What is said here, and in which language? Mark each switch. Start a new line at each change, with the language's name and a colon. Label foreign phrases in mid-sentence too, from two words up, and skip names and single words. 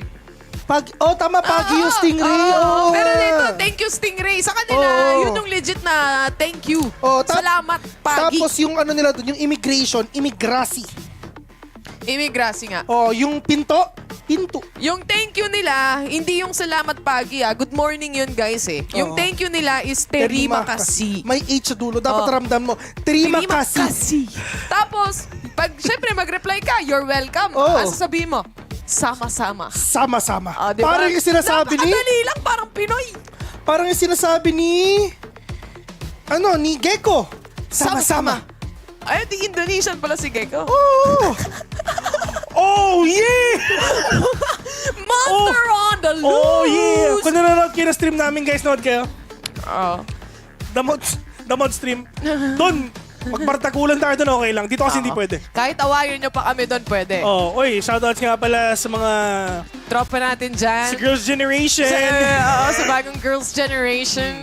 Filipino: Tama, pagi yung Stingray. Pero dito,
English: thank you Stingray.
Filipino: Sa kanila, yun yung legit na
English: thank you.
Indonesian: Salamat pagi.
Filipino: Tapos yung ano nila doon, yung immigration, immigrasi. Immigrasi nga. Yung pinto. Yung
English: thank you
Filipino: nila, hindi yung
Indonesian: salamat pagi
English: Good morning
Filipino: yun guys eh. Yung
English: thank you
Filipino: nila is
Indonesian: terima kasih.
Filipino: May H sa dulo. Dapat ramdam mo.
Indonesian: Terima kasih.
Filipino: Tapos, pag syempre mag-reply ka,
English: you're welcome.
Filipino: Ano sasabihin mo?
Indonesian: Sama-sama. Sama-sama.
Filipino: Diba? Parang yung sinasabi ni... Napakadali lang, parang Pinoy. Parang yung sinasabi ni... ni Gecko. Sama-sama. Ay, di Indonesian pala si Gecko.
English: Oh, yeah! Monster on the loose! Oh, yeah!
Filipino: Kung nanonood kayo na stream namin, guys, nood kayo.
English: The mod stream.
Filipino: Doon, magpartakulan tayo doon, okay lang. Dito kasi hindi pwede. Kahit awayin nyo pa kami doon, pwede. Oh, oy, shoutouts nga pala sa mga Tropa natin dyan. sa Girls' Generation. Sa bagong Girls' Generation.